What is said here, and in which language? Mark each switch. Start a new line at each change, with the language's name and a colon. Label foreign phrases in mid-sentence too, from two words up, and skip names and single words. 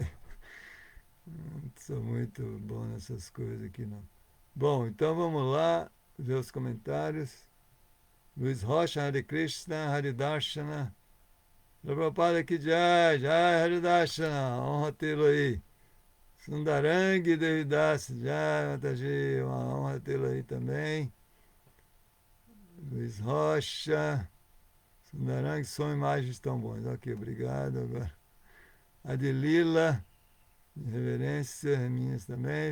Portuguese: Não sou muito bom nessas coisas aqui, não. Bom, então vamos lá ver os comentários. Luiz Rocha,
Sanskrit: Hare Krishna, Hare Darshana.
Hindi: Prabhupada Ki Jai, Jai Hare Darshana.
Portuguese: Honra tê-lo aí. Sundarang Devidas,
Hindi: Jai Mataji,
Portuguese: uma honra tê-lo aí também. Luiz Rocha. Sundarang, são imagens tão bons. Ok, obrigado. Agora. Adilila, reverência, minhas também.